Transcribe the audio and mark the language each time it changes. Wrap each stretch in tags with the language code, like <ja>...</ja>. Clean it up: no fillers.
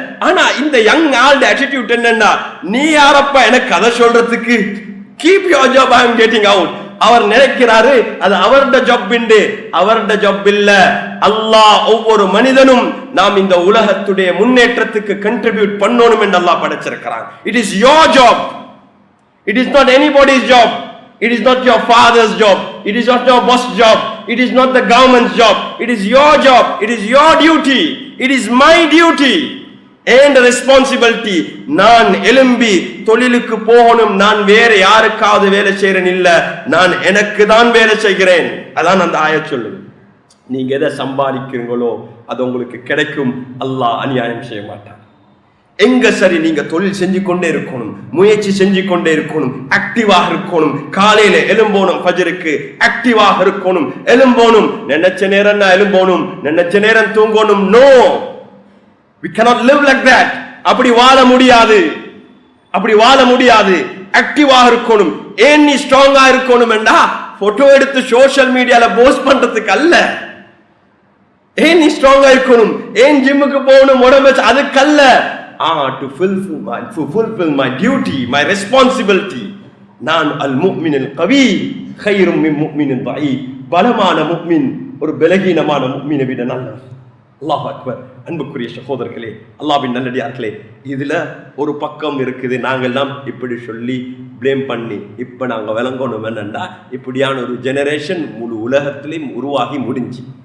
<ta>ஆனா இந்த young alt attitude என்னன்னா, நீ யாரப்பா எனக்கு அதை சொல்றதுக்கு,</ta> <en>Keep your job, I am getting out.</en> <ta>அவர் நினைக்கிறாரு அது அவருடைய ஜாப் இண்டு, அவருடைய ஜாப் இல்ல. அல்லாஹ் ஒவ்வொரு மனிதனும் நாம் இந்த உலகத்துடைய முன்னேற்றத்துக்கு கண்ட்ரிபியூட் பண்ணணும் என்று அல்லாஹ் படைச்சிருக்கிறான்.</ta> <en>It is your job, it is not anybody's job. It is not your father's job, it is not your boss job, it is not the government's job, it is your job, it is your duty, it is my duty and responsibility.</en> <ta>நான் எழும்பி தொழிலுக்கு போகணும், நான் வேற யாருக்காவது வேலை செய்யறேன் இல்ல, நான் எனக்கு தான் வேலை செய்கிறேன். அதான் அந்த ஆயத் சொல்லுது. நீங்க எதை சம்பாதிக்கிறீங்களோ அது உங்களுக்கு கிடைக்கும், அல்லாஹ் அநியாயம் செய்ய மாட்டான். எங்க சரி நீங்க தொழில் செஞ்சு கொண்டே இருக்கணும், முயற்சி செஞ்சு கொண்டே இருக்கணும், ஆக்டிவாக இருக்கணும். காலையில எழும்போனும், ஃபஜ்ருக்கு ஆக்டிவாக இருக்கணும், எழும்போனும், நினைச்ச நேரம் எழும்போனும், நினைச்ச நேரம் தூங்கணும்.</ta> <en>No, we cannot live like that.</en> <ta>அப்படி வாழ முடியாது, அப்படி வாழ முடியாது. ஆக்டிவாக இருக்கணும். ஏன் நீ ஸ்ட்ராங்கா இருக்கணும் என்றா, போட்டோ எடுத்து சோசியல் மீடியால போஸ்ட் பண்றதுக்கு அல்ல. ஏன் நீ ஸ்ட்ராங்கா இருக்கணும், ஏன் ஜிம்முக்கு போகணும், உடம்பு அதுக்கல்ல.</ta> <en>to fulfill my duty, my responsibility.</en> <ar>நான் அல் முஃமினுல் கவி கைரும் மின் முஃமினின் தஈஃப்.</ar> <ta>பலமான முஃமின் ஒரு பலகீனமான முஃமினை விட நல்லது. அல்லாஹ் அக்பர். அன்புக்குரிய சகோதரர்களே, அல்லாஹ்வின் நல்லடியார்களே, இதுல ஒரு பக்கம் இருக்குது. நாங்கெல்லாம் இப்படி சொல்லி பிளேம் பண்ணி இப்ப நாங்க விளங்கணும் என்னண்டா, இப்படியான ஒரு ஜெனரேஷன் முழு உலகத்திலையும் உருவாகி முடிஞ்சு.</ta>